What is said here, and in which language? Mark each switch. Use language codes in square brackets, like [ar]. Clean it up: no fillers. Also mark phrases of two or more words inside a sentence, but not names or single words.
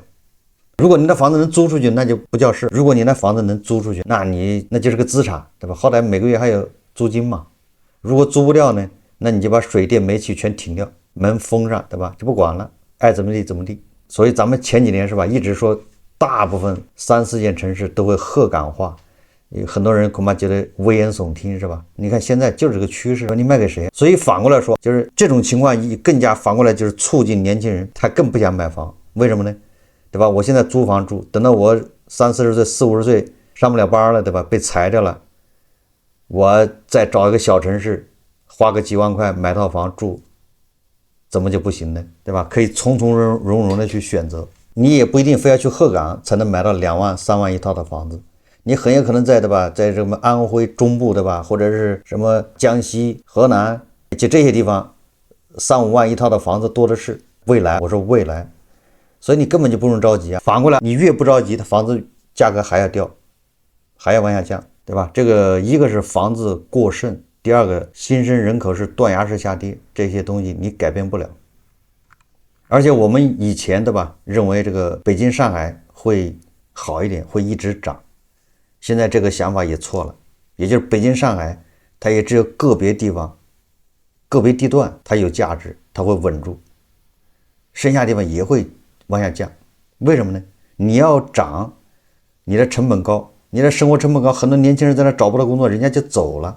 [zh] 如果你的房子能租出去，那就不叫事。如果你的房子能租出去，那就是个資產，對吧？好歹每個月還有租金嘛。如果租不掉呢，那你就把水電煤氣全停掉，門封上，對吧？就不管了，愛怎麼地怎麼地。所以咱們前幾年是吧，一直說大部分3、4線城市都會鶴崗化，很多人恐怕覺得危言聳聽，是吧？你看現在就是這個趨勢，你賣給誰？所以反過來說，就是這種情況更加反過來就是促進年輕人，他更不想買房，為什麼呢？對吧？我現在租房住，等到我30、40歲、40、50歲上不了班了，對吧？被裁掉了，我再找一個小城市，花個幾萬塊買套房住，怎麼就不行呢？對吧？可以從從容容的去選擇，你也不一定非要去鶴崗才能買到2萬、3萬一套的房子，你很有可能在，對吧？在什麼安徽中部，對吧？或者是什麼江西、河南，就這些地方3、5萬一套的房子多的是。未來，我說未來。所以你根本就不用着急啊，反過來你越不着急，它房子價格還要掉，還要往下降，對吧？這個一個是房子過剩，第二個新生人口是斷崖式下跌，這些東西你改變不了。而且我們以前，對吧，認為這個北京上海會好一點，會一直漲，現在這個想法也錯了，也就是北京上海它也只有個別地方個別地段它有價值，它會穩住，剩下地方也會往下降。為什麼呢？你要漲，你的成本高，你的生活成本高，很多年輕人在那找不到工作，人家就走了。